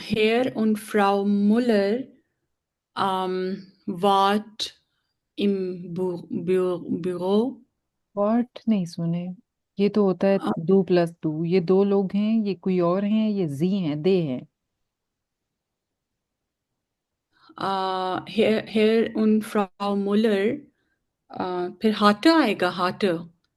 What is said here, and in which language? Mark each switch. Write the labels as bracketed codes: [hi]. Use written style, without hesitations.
[de] Herr und Frau Müller wart im Büro. [hi] What नहीं सुने? ये तो होता है दो प्लस दो, ये 2 लोग हैं, ये कोई और हैं, ये जी हैं, दे हैं। [de] Herr und Frau Müller [hi] फिर [de] hatte [hi] आएगा hatte.